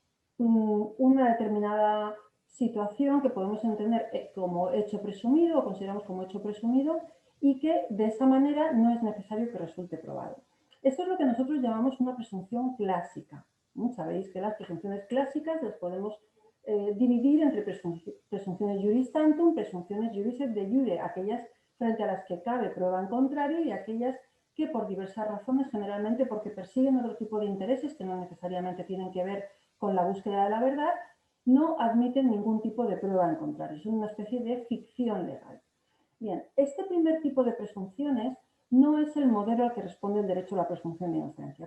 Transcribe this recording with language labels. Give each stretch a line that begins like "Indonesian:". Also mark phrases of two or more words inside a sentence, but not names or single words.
Spanish: una determinada situación que podemos entender como hecho presumido o consideramos como hecho presumido y que de esa manera no es necesario que resulte probado. Esto es lo que nosotros llamamos una presunción clásica. Sabéis que las presunciones clásicas las podemos dividir entre presunciones
Latin: juris tantum,
Spanish: presunciones
Latin: juris et de jure,
Spanish: aquellas frente a las que cabe prueba en contrario y aquellas que por diversas razones, generalmente porque persiguen otro tipo de intereses que no necesariamente tienen que ver con la búsqueda de la verdad, no admiten ningún tipo de prueba en contrario. Es una especie de ficción legal. Bien, este primer tipo de presunciones no es el modelo al que responde el derecho a la presunción de inocencia.